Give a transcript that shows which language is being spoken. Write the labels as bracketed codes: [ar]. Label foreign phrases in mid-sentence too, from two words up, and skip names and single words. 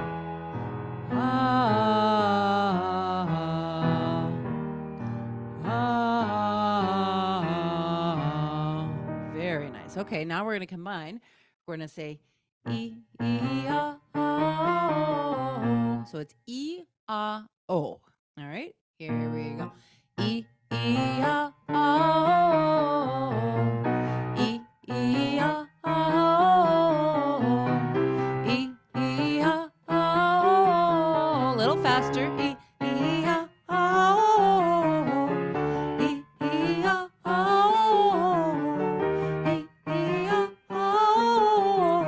[en] Very nice. Okay, now we're going to combine. We're going to say E, ah, O. So it's E, ah, O. All right, here we go. E, ah, O. E, ah, O. E, ah, O. A little faster. E, ah, O. E, ah, O. E, ah, O.